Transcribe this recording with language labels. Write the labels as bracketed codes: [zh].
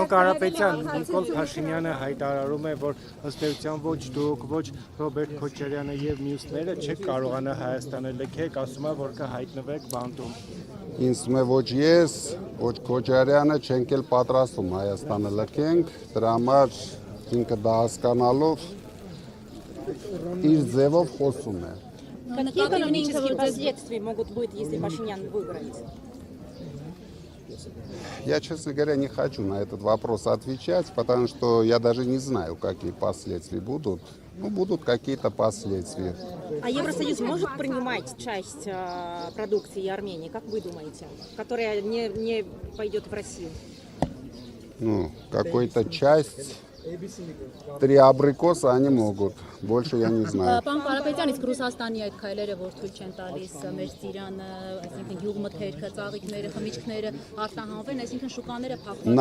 [hy] Պարոն Կարապետյան, Նիկոլ Փաշինյանը հայտարարում է, որ ըստ էության ոչ դուք, ոչ Ռոբերտ Քոչարյանը եւ մյուսները չեք կարողանա Հայաստանը լքեք, ասում է, որ կհայտնվեք բանտում։ Ինձ թվում է ոչ ես, ոչ Քոչարյանը չենք էլ պատրաստում Հայաստանը լքենք, դրա համար ինքը դա հասկանալով իր ձևով խոսում է։ [ru] Какие экономические последствия могут быть, если Пашинян выиграет? Я, честно говоря, не хочу на этот вопрос отвечать, потому что я даже не знаю, какие последствия будут. Ну, будут какие-то последствия. А Евросоюз может принимать часть продукции Армении, как вы думаете, которая не пойдет в Россию? Ну, какой-то часть. 3 абрикоса они могут, больше я не знаю. [hy] Պարոն Կարապետյան, իսկ Ռուսաստանի այդ քայլերը, որ թույլ չեն տալիս մեր ծիրանը, այսինքն գյուղմթերքը, ծաղիկները, խմիչքները արտահանվեն, այսինքն շուկաները փակված։